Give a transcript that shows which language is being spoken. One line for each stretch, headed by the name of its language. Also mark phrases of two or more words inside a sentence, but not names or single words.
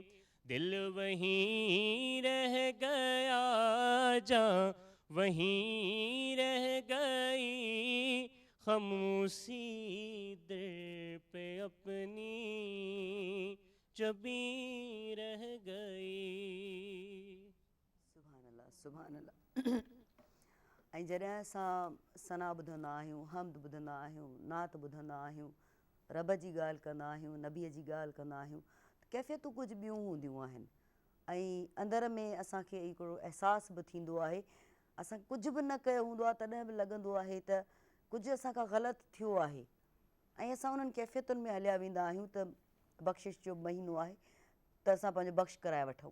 Urdu: دل وہیں رہ گیا, جاں وہیں رہ گئی, خاموشی در پہ اپنی چبی رہ گئی.
Arabic: سبحان اللہ سبحان اللہ.
Sindhi: ऐं जॾहिं असां सना ॿुधंदा आहियूं, हमद ॿुधंदा आहियूं, नात ॿुधंदा आहियूं, रब जी ॻाल्हि कंदा आहियूं, नबीअ जी ॻाल्हि कंदा आहियूं, त कैफ़ियतूं कुझु ॿियूं हूंदियूं आहिनि. ऐं अंदर में असांखे हिकिड़ो अहसासु बि थींदो आहे. असां कुझु बि न कयो हूंदो आहे तॾहिं बि लॻंदो आहे त कुझु असांखां ग़लति थियो आहे, ऐं असां उन्हनि कैफ़ियतुनि में हलिया वेंदा आहियूं त बख़्शिश जो महीनो आहे त असां पंहिंजो बख़्श कराए वठूं.